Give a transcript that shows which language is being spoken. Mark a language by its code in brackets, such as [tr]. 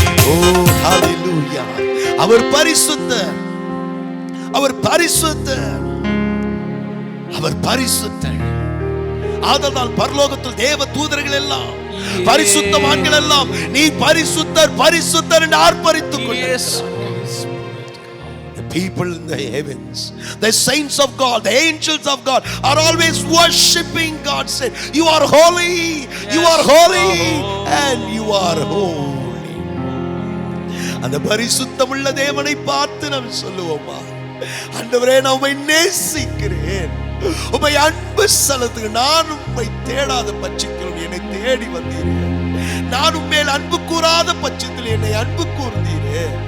[ta] ஓ ஹalleluya. அவர் பரிசுத்தர், அவர் பரிசுத்தர், அவர் பரிசுத்தர். ஆதலால் பரலோகத்தில் தேவ தூதர்கள் எல்லாம் பரிசுத்தவான்கள் எல்லாம் நீ பரிசுத்தர் பரிசுத்தர் என்று ஆர்ப்பரித்துக் கொண்டிருக்கிறார்கள். [en] The people in the heavens, the saints of God, the angels of God are always worshiping God, saying you are holy, you are holy and you are holy. [ta] அந்த பரிசுத்தமுள்ள தேவனை பார்த்து நாம் சொல்லுவோமா, ஆண்டவரே நான் உம்மை நேசிக்கிறேன், உம்மை அன்பு செலுத்துகிறேன், நான் உம்மை தேடாத பட்சத்தில் என்னை தேடி வந்தீரே, நான் உம்மேல் அன்பு கூறாத பட்சத்தில் என்னை அன்பு கூர்ந்தீரே.